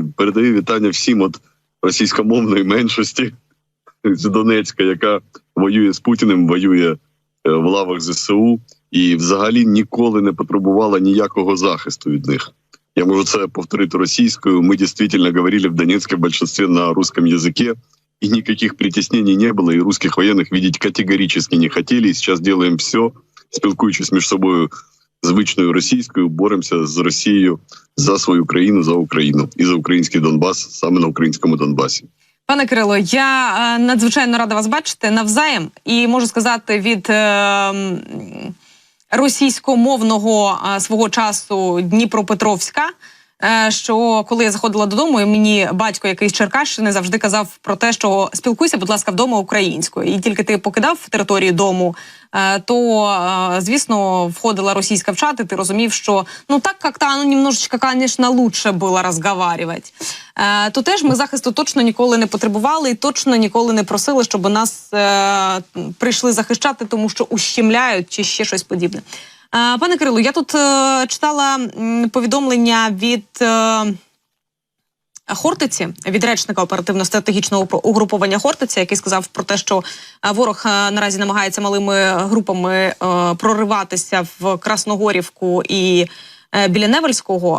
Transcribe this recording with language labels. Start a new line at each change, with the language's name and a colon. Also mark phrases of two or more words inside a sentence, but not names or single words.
Ukrainian: Передаю вітання всім от російськомовної меншості з Донецька, яка воює з Путіним, воює в лавах ЗСУ і взагалі ніколи не потребувала ніякого захисту від них. Я можу це повторити російською. Ми дійсно говорили
Russian: в Донецке в большинстве на русском языке, и никаких притеснений не было, и русских военных видеть категорически не хотели. И сейчас делаем все,
Ukrainian: спілкуючись між собою звичною російською, боремося з Росією за свою країну, за Україну і за український Донбас, саме на українському Донбасі. Пане Кирило, я надзвичайно рада вас бачити навзаєм, і можу сказати від російськомовного свого часу Дніпропетровська, що коли я заходила додому, і мені батько, який з Черкащини, завжди казав про те, що спілкуйся, будь ласка, вдома українською. І тільки ти покидав територію дому, то, звісно, входила російська в чат, і ти розумів, що так як-то
Russian: немножечко, конечно, лучше
Ukrainian: було розговаривати. То теж ми захисту точно ніколи не потребували і точно ніколи не просили, щоб нас прийшли захищати, тому що ущемляють чи ще щось подібне. Пане Кирило, я тут читала повідомлення від Хортиці, від речника оперативно-стратегічного угруповання Хортиця, який сказав про те, що ворог наразі намагається малими групами прориватися в Красногорівку і біля Невельського.